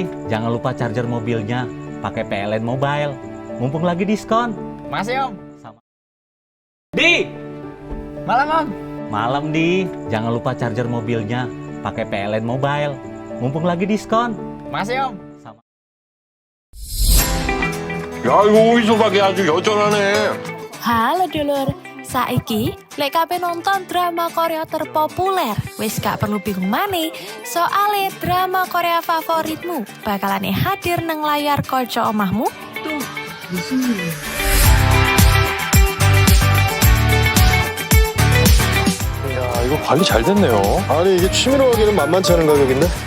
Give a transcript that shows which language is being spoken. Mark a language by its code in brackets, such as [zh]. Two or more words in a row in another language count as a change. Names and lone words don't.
[id] Jangan lupa charger mobilnya. Pakai PLN Mobile. Mumpung lagi diskon. Masih, Om. Sama. Di! Malam, Om. Malam, Di. Jangan lupa charger mobilnya. Pakai PLN Mobile. Mumpung lagi diskon. Masih, Om. Sama. [ko] 야, 이거 어디서 가게 아주 여전하네. [jv] Halo dulur, saiki lek kabeh nonton drama Korea terpopuler, wis gak perlu bingung maneh, soale drama Korea favoritmu bakalan hadir nang layar kaca omahmu. [id] Tuh, di sini. [ko] 야, 이거 관리 잘 됐네요. 아니, 이게 취미로 하기에는 만만치 않은 가격인데?